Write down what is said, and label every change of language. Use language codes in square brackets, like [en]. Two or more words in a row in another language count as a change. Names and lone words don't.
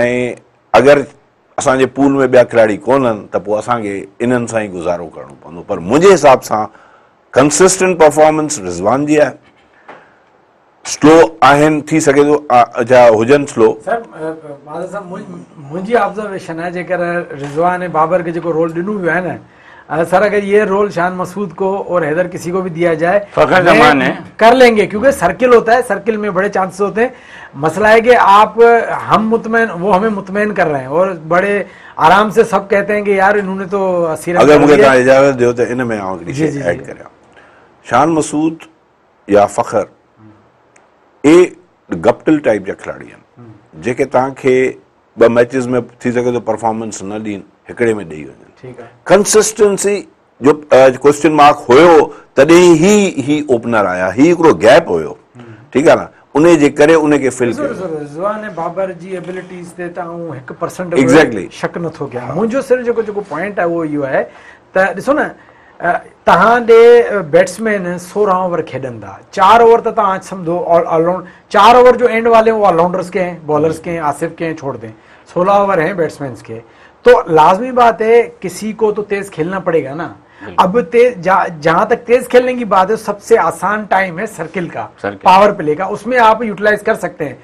[sd] ऐं अगरि असांजे पूल में ॿिया खिलाड़ी कोन्हनि त पोइ असांखे इन्हनि सां ई गुज़ारो करिणो पवंदो। पर मुंहिंजे हिसाब सां [en] consistent performance [sd] रिज़वान जी आहे। स्लो आहिनि, थी सघे थो छा हुजनि स्लो। सर मुंहिंजी ऑब्जर्वेशन है, जेकर रिज़वान ऐं बाबर के जेको रोल ॾिनो वियो आहे न, [ur] سر اگر یہ رول شان مسعود کو اور حیدر کسی کو بھی دیا جائے کر لیں گے، کیونکہ سرکل ہوتا ہے، سرکل میں بڑے چانسز ہوتے ہیں. مسئلہ ہے کہ ہم مطمئن، وہ ہمیں مطمئن کر رہے ہیں اور بڑے آرام سے سب کہتے ہیں کہ یار انہوں نے تو 80 رن. [sd] अगर मूंखे तव्हां इजाज़त ॾियो त इन में आउं हिकिड़ी शइ ऐड करियां। शान मसूद या फ़ख्र गप्टिल टाइप जा खिलाड़ी आहिनि, जेके तव्हांखे 2 मैचिस में थी सघे थो परफॉर्मेंस न ॾियनि, हिकिड़े में ॾेई वञनि। कंसिस्टेंसी जो [en] question mark [sd] हुयो तॾहिं ही ओपनर आया, ही हिकिड़ो गैप हुयो, ठीकु आहे न, उन जे करे उनखे फिल कयो। रिज़वान ऐं बाबर जी एबिलिटीज़ ते त 1% एग्ज़ैक्टली शक नथो कयां। मुंहिंजो सिर्फ़ु जेको पॉइंट आहे उहो इहो आहे त ॾिसो न, तव्हां ॾे बैट्समैन 16 ओवर खेॾनि था, 4 ओवर तो तव्हां सम्झो ऑलराउंड, 4 ओवर जो [ur] اینڈ والے وہ آل راؤنڈرز کے ہیں، باؤلرز کے ہیں، آصف کے ہیں، چھوڑ دیں، 16 اوور ہیں بیٹسمین کے. تو لازمی بات ہے کسی کو تو تیز کھیلنا پڑے گا نا. اب تیز جہاں تک تیز کھیلنے کی بات ہے، سب سے آسان ٹائم ہے سرکل کا, [en] power play [ur] کا، اس میں آپ یوٹیلائز کر سکتے ہیں.